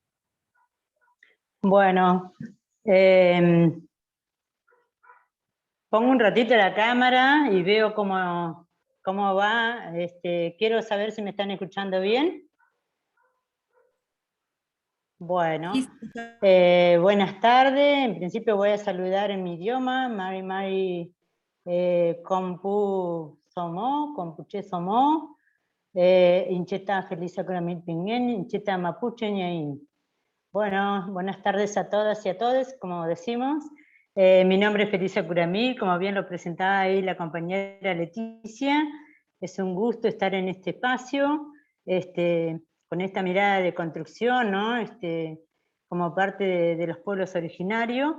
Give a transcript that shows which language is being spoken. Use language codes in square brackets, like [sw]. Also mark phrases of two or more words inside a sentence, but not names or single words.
[es] Bueno, pongo un ratito la cámara y veo cómo va. Quiero saber si me están escuchando bien. Bueno, buenas tardes. En principio voy a saludar en mi idioma, [arn] Mari Compu Somo, Compuche Somo, Incheta Felisa Curamil Pinguen, Incheta Mapuche Ñaín. [es] Bueno, buenas tardes a todas y a todos, como decimos. Mi nombre es Felisa Curamil, como bien lo presentaba ahí la compañera Leticia. Es un gusto estar en este espacio, con esta mirada de construcción, ¿no? Como parte de los pueblos originarios.